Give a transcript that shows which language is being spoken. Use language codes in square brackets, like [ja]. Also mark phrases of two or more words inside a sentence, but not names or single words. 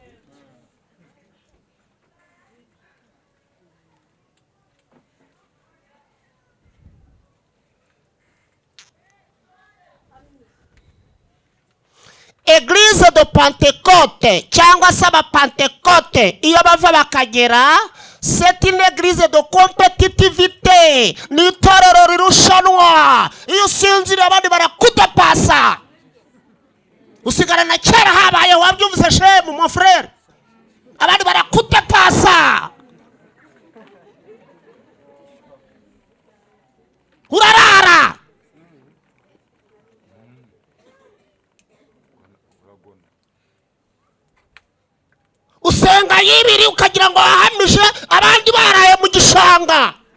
[rw] Eglise de Pentecote cyangwa se abapantekote iyo bava bakagera, [fr] c'est une église de compétitivité, [rw] ni itorero rirushanwa. Iyo usinzira abandi barakudepasa, usigara na kera habaye wabyumvise shemu [fr] mon frère, [rw] abandi barakudepasa, urarara usenga yibiri ukagira ngo wahamije abandi baraye mu gishanga.